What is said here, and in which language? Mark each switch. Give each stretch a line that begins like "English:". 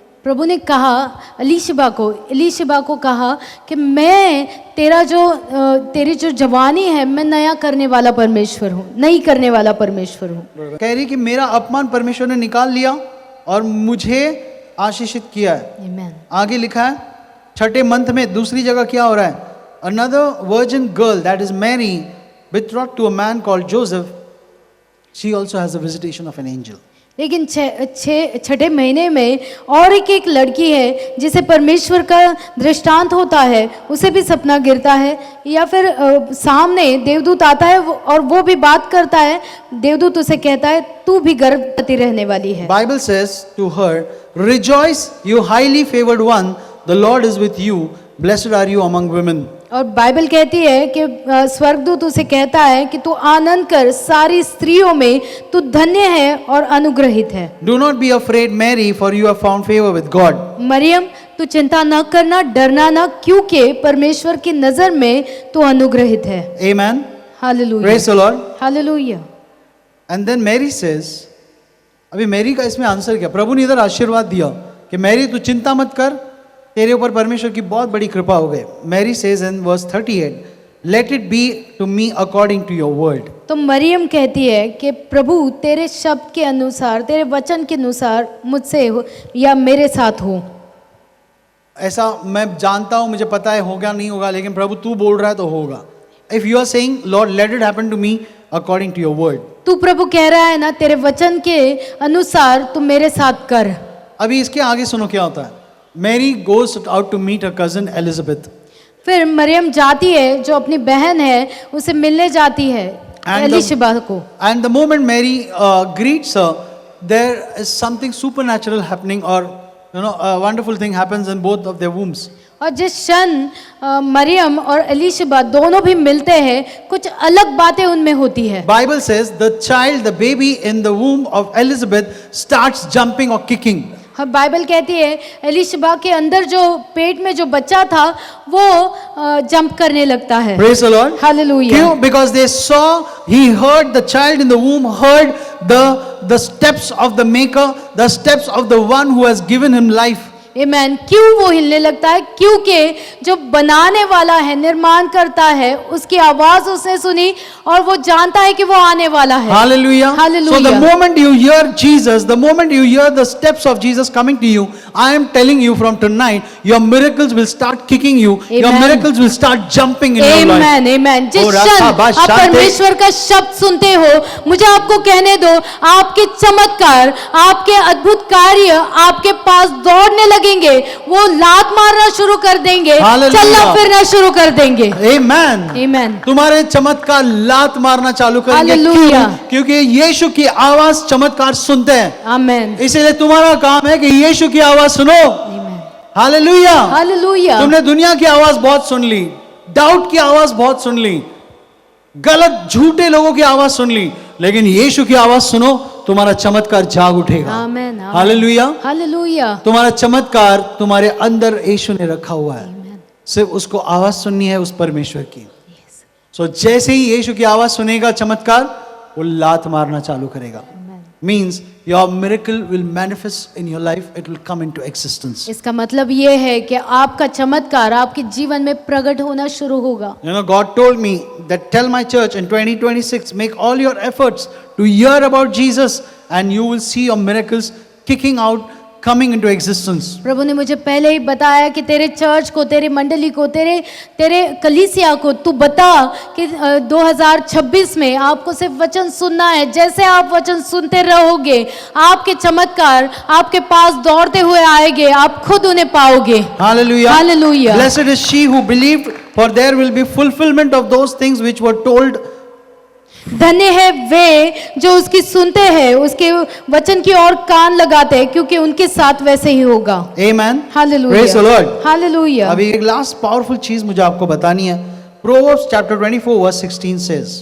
Hindi: प्रभु ने कहा एलीशिबा को कहा कि मैं तेरी जो जवानी है मैं नया करने वाला परमेश्वर हूँ, नई करने वाला परमेश्वर हूँ। कह रही कि मेरा अपमान परमेश्वर ने निकाल लिया और मुझे आशीषित किया है। आमेन। आगे लिखा है 6 मंथ में दूसरी जगह क्या हो रहा है?
English: Another virgin girl that is Mary betrothed to a man called Joseph, she also has a visitation of an angel.
Hindi: लेकिन छठे महीने में और एक लड़की है जिसे परमेश्वर का दृष्टांत होता है, उसे भी सपना गिरता है या फिर सामने देवदूत आता है और वो भी बात करता है। देवदूत उसे कहता है तू भी गर्भवती रहने वाली है।
English: Bible says to her, rejoice you highly favored one, the Lord is with you, blessed are you among women.
Hindi: और बाइबल कहती है कि स्वर्गदूत उसे कहता है कि तू आनंद कर, सारी स्त्रियों में तू धन्य है और अनुग्रहित है।
English: Do not be afraid, Mary, for you have found favor with God.
Hindi: Maryam तू चिंता न करना, डरना न, क्योंकि परमेश्वर की नजर में तू अनुग्रहित है।
English: Amen.
Hindi: Hallelujah,
English: Praise the Lord.
Hindi: Hallelujah.
English: And then Mary says,
Hindi: अभी मैरी का इसमें आंसर क्या? प्रभु ने इधर आशीर्वाद दिया कि मैरी तू चिंता मत कर, तेरे ऊपर परमेश्वर की बहुत बड़ी कृपा हो गई।
English: Mary says in verse 38, let it be to me according to your word.
Hindi: तो मरियम कहती है कि प्रभु तेरे शब्द के अनुसार, तेरे वचन के अनुसार मुझसे हो या मेरे साथ हो। ऐसा मैं जानता हूं, मुझे पता है होगा नहीं होगा, लेकिन प्रभु तू बोल रहा है तो होगा।
English: if you are saying lord let it happen to me according to your word,
Hindi: तू प्रभु कह रहा है ना तेरे वचन के अनुसार तू मेरे साथ कर। अभी इसके आगे सुनो क्या होता है।
English: Mary goes out to meet her cousin Elizabeth.
Hindi: फिर मरियम जाती है, जो अपनी बहन है उसे मिलने जाती है एलिशिबा को।
English: And the moment Mary greets her, there is something supernatural happening, or a wonderful thing happens in both of their wombs.
Hindi: और जिस क्षण मरियम और एलिशिबा दोनों भी मिलते हैं, कुछ अलग बातें उनमें होती है।
English: Bible says the child, the baby in the womb of Elizabeth starts jumping or kicking.
Hindi: हाँ, बाइबल कहती है एलिशिबा के अंदर जो पेट में जो बच्चा था वो जंप करने लगता है।
English: Praise the Lord.
Hindi: हालेलुया। क्यों?
English: Because they saw, he heard, the child in the womb heard the steps of the maker, the steps of the one who has given him life.
Hindi: आमेन। क्यों वो हिलने लगता है? क्योंकि जो बनाने वाला है, निर्माण करता है, उसकी आवाज उसने सुनी और वो जानता है कि वो आने वाला है।
English: Hallelujah. Hallelujah. So the moment you hear Jesus, the moment you hear the steps of Jesus coming to you, I am telling you from tonight, your miracles will start kicking you. Your Amen. miracles will start jumping in your life.
Hindi: आमेन आमेन। जिस Oh, क्षण Rabba, आप Shante. परमेश्वर का शब्द सुनते हो, मुझे आपको कहने दो, आपके चमत्कार, आपके अद्भुत कार्य आपके पास दौड़ने लगेंगे। वो लात मारना शुरू कर देंगे,
English: Hallelujah.
Hindi: चलना फिरना शुरू कर देंगे।
English: Amen.
Hindi: आमेन। तुम्हारे चमत्कार लात मारना चालू करेंगे।
English: Hallelujah.
Hindi: क्यों? क्योंकि यीशु की आवाज चमत्कार सुनते हैं। आमेन इसीलिए तुम्हारा काम है कि यीशु की आवाज सुनो। आमेन। हालेलुया। हालेलुया। तुमने दुनिया की आवाज बहुत सुन ली, डाउट की आवाज बहुत सुन ली, गलत झूठे लोगों की आवाज सुन ली, लेकिन यीशु की आवाज सुनो, तुम्हारा चमत्कार जाग उठेगा। आमेन। हालेलुया। हालेलुया। तुम्हारा चमत्कार तुम्हारे अंदर यीशु ने रखा हुआ है, आमेन। सिर्फ उसको आवाज सुननी है उस परमेश्वर की। सो जैसे ही यीशु की आवाज सुनेगा चमत्कार, वो लात मारना चालू करेगा।
English: Means your miracle will manifest in your life, it will come into existence.
Hindi: इसका मतलब ये है कि आपका चमत्कार आपके जीवन में प्रकट होना शुरू होगा।
English: God told me that tell my church in 2026, make all your efforts to hear about Jesus and you will see your miracles kicking out, coming into existence.
Hindi: प्रभु ने मुझे पहले ही बताया कि तेरे चर्च को, तेरे मंडली को, तेरे कलीसिया को तू बता कि 2026 में आपको सिर्फ वचन सुनना है। जैसे आप वचन सुनते रहोगे, आपके चमत्कार आपके पास दौड़ते हुए आएंगे, आप खुद उन्हें पाओगे।
English: Hallelujah. Hallelujah. Blessed is she who believed, for there will be fulfillment of those things which were told
Hindi: धन्य है वे जो उसकी सुनते हैं, उसके वचन की ओर कान लगाते हैं, क्योंकि उनके साथ वैसे ही होगा।
English: Amen.
Hindi: Hallelujah,
English: Praise the Lord.
Hindi: Hallelujah. अभी एक लास्ट पावरफुल चीज मुझे आपको बतानी है।
English: Proverbs chapter 24 verse 16 says,